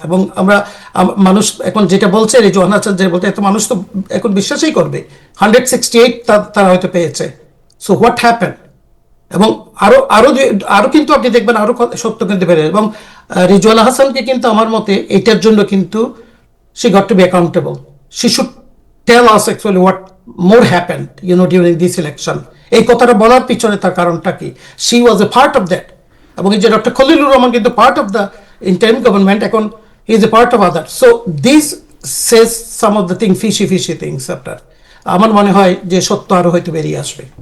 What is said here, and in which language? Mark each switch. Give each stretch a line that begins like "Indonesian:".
Bangla: এবং মানুষ এখন যেটা বলছে, রিজওয়ানা হাসান যে বলতে, এত মানুষ তো এখন বিশ্বাসই করবে 168 তারা হয়তো পেয়েছে।
English: So what happen?
Bangla: এবং আরো কিন্তু আপনি দেখবেন আরো সত্য কিন্তু বেড়ে। এবং রিজওয়ানা হাসানকে কিন্তু আমার মতে এটার জন্য কিন্তু
English: she got to be accountable. She should tell us actually what more happened, during this election.
Bangla: এই কথাটা বলার পিছনে তার কারণটা কি?
English: She was a part of that.
Bangla: এবং এই যে ডক্টর খলিলুর রহমান কিন্তু
English: part of the interim government,
Bangla: এখন
English: He is a part of other. So this says some of the fishy things আপনার।
Bangla: আমার মনে হয় যে সত্য আরো হয়তো বেরিয়ে আসবে।